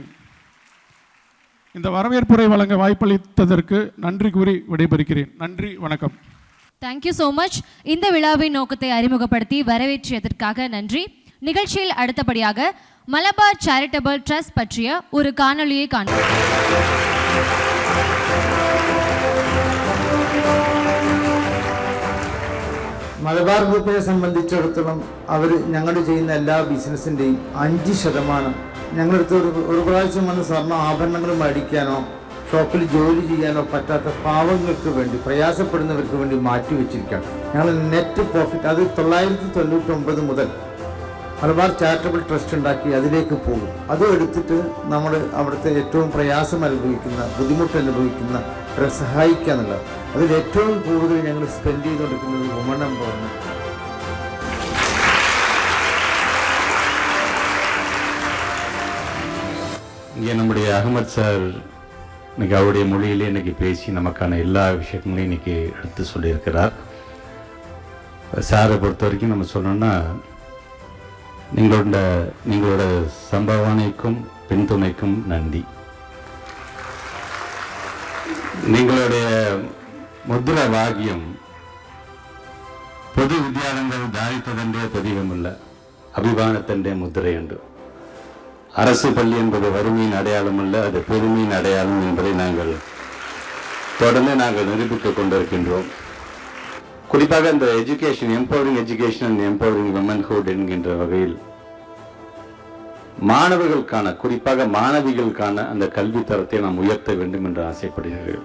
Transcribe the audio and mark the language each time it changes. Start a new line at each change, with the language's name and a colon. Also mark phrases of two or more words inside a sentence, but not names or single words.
Tamil: இந்த வரவேற்புரை வழங்க வாய்ப்பளித்ததற்கு நன்றி கூறி விடைபெறுகிறேன். நன்றி, வணக்கம்.
English: thank you so much.
Tamil: இந்த விழாவின் நோக்கத்தை அறிமுகப்படுத்தி வரவேற்றியதற்காக நன்றி. நிகழ்ச்சியில் அடுத்தபடியாக மலபார் சேரிட்டபிள் ட்ரஸ்ட் பற்றிய ஒரு காணொளியை காண்போம்.
Malayalam: മലബാർ ഗ്രൂപ്പിനെ സംബന്ധിച്ചിടത്തോളം അവർ ഞങ്ങൾ ചെയ്യുന്ന എല്ലാ ബിസിനസ്സിൻ്റെയും 5% ഞങ്ങളടുത്ത് ഒരു പ്രാവശ്യം വന്ന് സ്വർണ്ണ ആഭരണങ്ങൾ മേടിക്കാനോ ഷോപ്പിൽ ജോലി ചെയ്യാനോ പറ്റാത്ത പാവങ്ങൾക്ക് വേണ്ടി പ്രയാസപ്പെടുന്നവർക്ക് വേണ്ടി മാറ്റിവെച്ചിരിക്കുകയാണ്. ഞങ്ങൾ
English: net profit
Malayalam: അത് 999 മുതൽ മലബാർ ചാരിറ്റബിൾ ട്രസ്റ്റ് ഉണ്ടാക്കി അതിലേക്ക് പോകും. അതും എടുത്തിട്ട് നമ്മൾ അവിടുത്തെ ഏറ്റവും പ്രയാസം അനുഭവിക്കുന്ന ബുദ്ധിമുട്ട് അനുഭവിക്കുന്നവരെ സഹായിക്കുക എന്നുള്ളത് അതിൽ ഏറ്റവും കൂടുതൽ ഞങ്ങൾ സ്പെൻഡ് ചെയ്തുകൊണ്ടിരിക്കുന്നത്
English: woman empowerment.
Tamil: இங்கே நம்முடைய அகமது சார் இன்னைக்கு அவருடைய மொழியிலே இன்னைக்கு பேசி நமக்கான எல்லா விஷயங்களையும் இன்னைக்கு எடுத்து சொல்லியிருக்கிறார். சாரை பொறுத்த வரைக்கும் நம்ம சொல்லணும்னா நீங்களோட சம்பாவனைக்கும் பின்துணைக்கும் நன்றி.
Malayalam: നിങ്ങളുടെ മുദ്രാവാക്യം പൊതുവിദ്യാലയങ്ങൾ ദാരിദ്ര്യത്തിൻ്റെ പ്രതീകമുള്ള അഭിമാനത്തിൻ്റെ മുദ്രയുണ്ട്.
Tamil: அரசு பள்ளி என்பது வறுமையின் அடையாளம் அல்ல, அது பெருமையின் அடையாளம் என்பதை தொடர்ந்து நாங்கள் நிரூபித்துக் கொண்டிருக்கின்றோம். குறிப்பாக இந்த
English: education, empowering education and empowering womanhood
Tamil: என்கின்ற வகையில் மாணவர்களுக்கான, குறிப்பாக மாணவிகளுக்கான அந்த கல்வி தரத்தை நாம் உயர்த்த வேண்டும் என்று ஆசைப்படுகிறீர்கள்.